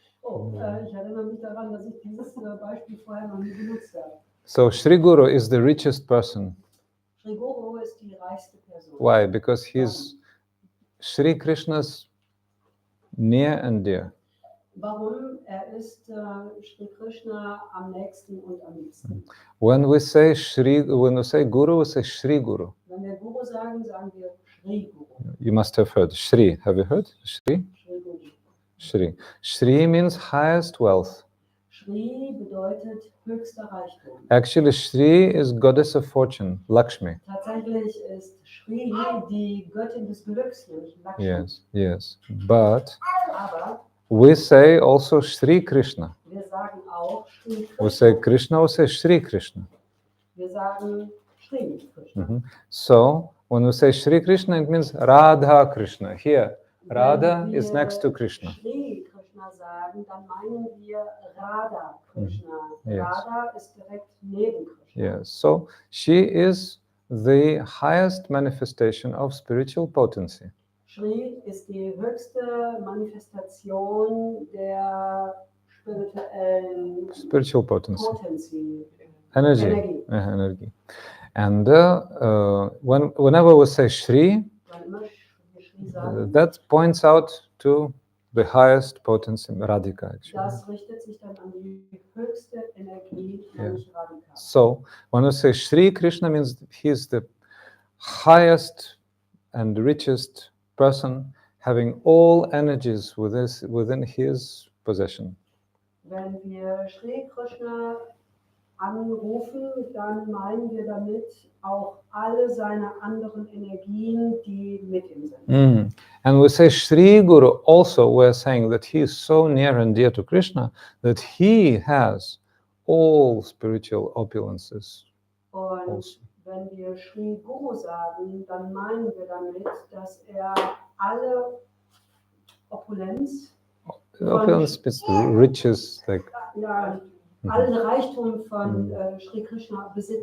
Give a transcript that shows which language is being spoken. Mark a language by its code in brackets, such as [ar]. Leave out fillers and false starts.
[de] Oh, ich erinnere mich daran, dass ich dieses Beispiel vorher noch nie benutzt habe. [en] So Sri Guru is the richest person. [de] Sri Guru ist die reichste Person. [en] Why? Because he's Sri Krishna's near and dear. [de] Warum? Er ist Sri Krishna am nächsten und am liebsten. [en] When we say Guru, we say Sri Guru. [de] Wenn wir Guru sagen, sagen wir Sri Guru. [en] You must have heard Sri. Have you heard Sri? Sri Guru. Shri. Shri means highest wealth. [de] Shri bedeutet höchster Reichtum. [en] Actually, Shri is goddess of fortune, Lakshmi. [de] Tatsächlich ist Shri die Göttin des Glücks, nämlich Lakshmi. [en] Yes. But [de] Aber [en] we say also Shri Krishna. [de] wir sagen auch Shri Krishna. [en] We say Krishna, we say Shri Krishna. [de] Wir sagen Shri Krishna. [en] So, when we say Shri Krishna, it means Radha Krishna. Here, Radha [de] Wenn [en] is [de] wir [en] next to Krishna. [de] Shri Krishna sagen, dann meinen wir Radha Krishna. [en] Yes. [de] Radha ist direkt neben Krishna. [en] Yes. So, she is the highest manifestation of spiritual potency. [de] Shri ist die höchste Manifestation der spirituellen [en] Spiritual potency. Potency. Energy. Energy. And whenever we say Shri, [de] Wann immer wir Shri sagen, [en] that points out to the highest potency, Radhika actually. [de] das richtet sich dann an die höchste Energie, nämlich Radhika. [en] So when we say Shri Krishna, means he is the highest and richest person, having all energies within his possession. [de] Wenn wir Shri Krishna anrufen, dann meinen wir damit auch alle seine anderen Energien, die mit ihm sind. [en] And we say Shri Guru also, we're saying that he is so near and dear to Krishna that he has all spiritual opulences. [de] Und Also. wenn wir Shri Guru sagen, dann meinen wir damit, dass er alle Opulenz, [en] Opulence is riches, like [de] ja, allen Reichtum von Shri Krishna besitzt.